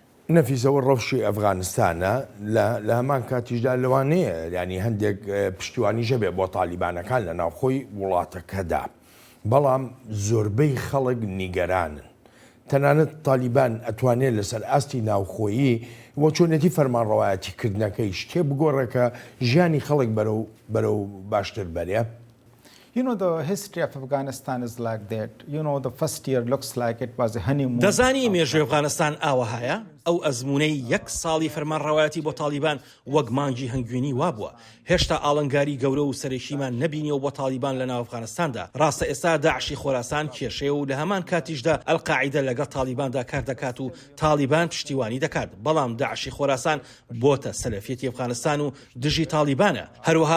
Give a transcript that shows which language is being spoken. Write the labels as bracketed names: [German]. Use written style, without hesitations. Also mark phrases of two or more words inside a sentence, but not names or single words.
[Central Kurdish] نەفیسەوە ڕەوشی ئەفغانستانە لە هەمان کاتیشدا لەوانەیە ینی هەندێک پشتیوانیشە بێ بۆ تالیبانەکان لە ناوخۆی وڵاتەکەدا بەڵام زۆربەی خەڵک نیگەرانن تەنانەت تالیبان ئەتوانێت لەسەر ئاستی ناوخۆیی بۆ چۆنێتی فەرمانڕەوایەتیکردنەکەی شتێ بگۆڕێکە ژیانی خەڵک بەرەو باشتر بەرێ. [English] You know, the history of Afghanistan is like that. You know, the first year looks like it was a honeymoon. [Central Kurdish] دەزانی مێژووی ئەفغانستان ئاوەهایە ئەو ئەزمونەی یەک ساڵی فەرمانڕەوایەتی بۆ تالیبان وەک مانگی هەنگوێنی وابووە هێشتا ئاڵنگاری گەورە و سەرێکیمان نەبینیەوە بۆ تالیبان لە ناو ئەفغانستاندا ڕاستە ئێستا داعشی خۆراسان کێشەیە و لە هەمان کاتیشدا ئەلقاعیدە لەگەڵ تالیباندا کار دەکات و تالیبان پشتیوانی دەکات بەڵام داعشی خۆراسان بۆتە سەلەفیەتی ئەفغانستان و دژی تالیبانە هەروەها